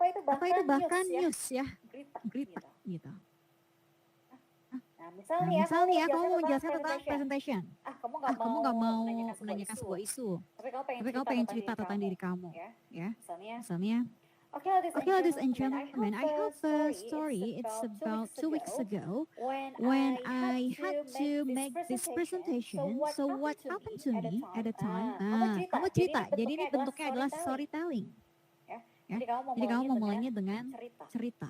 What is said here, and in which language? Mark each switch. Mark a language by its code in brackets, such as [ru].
[id] Atau itu bahkan news ya, berita gitu. Nah, misalnya kamu mau menjelaskan tentang presentation. Kamu nggak mau menanyakan sebuah isu, tapi kamu pengen cerita tentang diri kamu, ya. Misalnya, [en] okay, ladies and gentlemen, I have a story. It's about 2 weeks ago when I had to make this presentation. So what happened to me at the time? [id] Kamu cerita. Jadi ini bentuknya adalah storytelling. Ya. Jadi kamu memulainya dengan cerita.